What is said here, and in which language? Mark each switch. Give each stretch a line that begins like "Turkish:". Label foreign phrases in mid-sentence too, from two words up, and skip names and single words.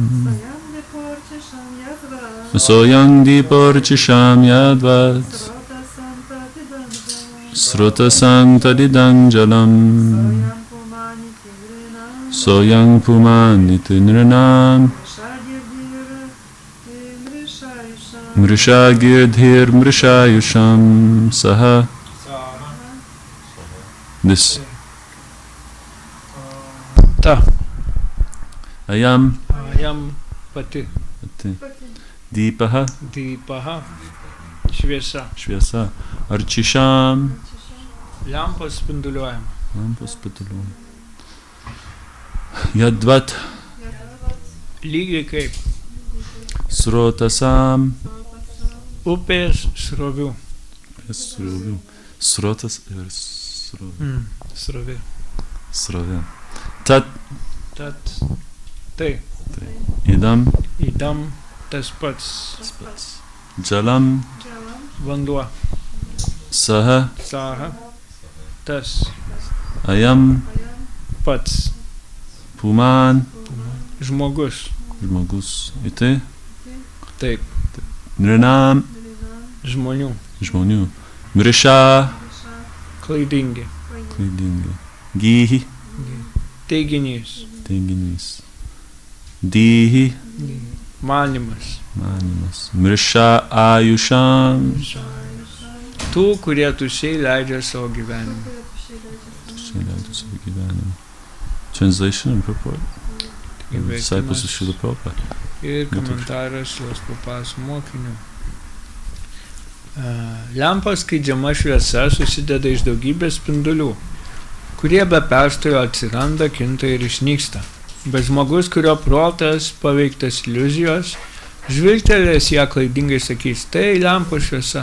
Sanskrit: Soyang diporchisham yadvat Srotasam tadidang jalam Soyang puman iti nirnam Mrishagirdhir mrishayusham. Saha. This.
Lithuanian: Ta.
Sanskrit: Ayam. Ayam pati. Deepaha.
Lithuanian: Deepaha. Šviesa. Šviesa. Arčisham. Lempas spinduliuojama. Lempas spinduliuojama.
Sanskrit: Yadvat.
Lithuanian: Lygiai kaip.
Sanskrit: Srotasam.
Lithuanian: Upės srovių. Upės srovių. Srotas ir srovė. Srovė. Srovė.
Sanskrit: Tat.
Lithuanian: Tat. Tai.
Sanskrit: Idam. Idam.
Lithuanian: Tas pats.
Sanskrit: Jalam.
Lithuanian: Vanduo.
Sanskrit: Saha.
Lithuanian: Saha. Tas.
Sanskrit: Ayam.
Lithuanian: Pats.
Sanskrit: Puman.
Lithuanian: Žmogus. Žmogus. Iti. Taip.
Sanskrit: Nirnam.
Lithuanian: Žmonių. Žmonių. Mrisha. Klaidingi. Klaidingi. Gyhi. Teiginys. Teiginys. Dyhi. Manimas.
Sanskrit: Manimas. Mrisha ayusham.
Lithuanian: Tų, kurie tuščiai leidžia savo gyvenimą. Tuščiai leidžia savo gyvenimą.
English: Translation and purport. Disciples of Srila Prabhupada.
Lithuanian: Ir komentaras jos papas mokinių. Lempa skleidžiama šviesa susideda iš daugybės spindulių, kurie be perstojo atsiranda, kinta ir išnyksta. Bet žmogus, kurio protas paveiktas iliuzijos, žvilgtelėjęs ją klaidingai sakys, tai lempos šviesa.